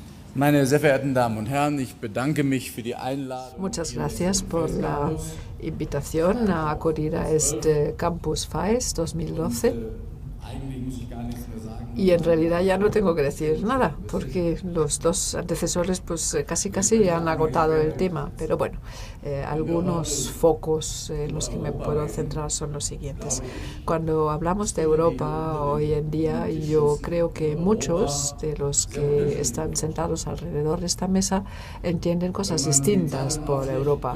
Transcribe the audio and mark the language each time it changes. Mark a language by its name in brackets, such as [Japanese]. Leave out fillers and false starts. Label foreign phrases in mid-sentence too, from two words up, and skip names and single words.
[German] Meine sehr verehrten Damen und Herren, ich bedanke mich für die Einladung. [Spanish] Muchas gracias por la invitación a acudir a este Campus FAES 2012. [German] Eigentlich muss ich gar nichts mehr sagen. [Spanish] Y en realidad ya no tengo que decir nada, porque los dos antecesores pues casi han agotado el tema. Pero bueno, algunos focos en los que me puedo centrar son los siguientes. Cuando hablamos de Europa hoy en día, yo creo que muchos de los que están sentados alrededor de esta mesa entienden cosas distintas por Europa.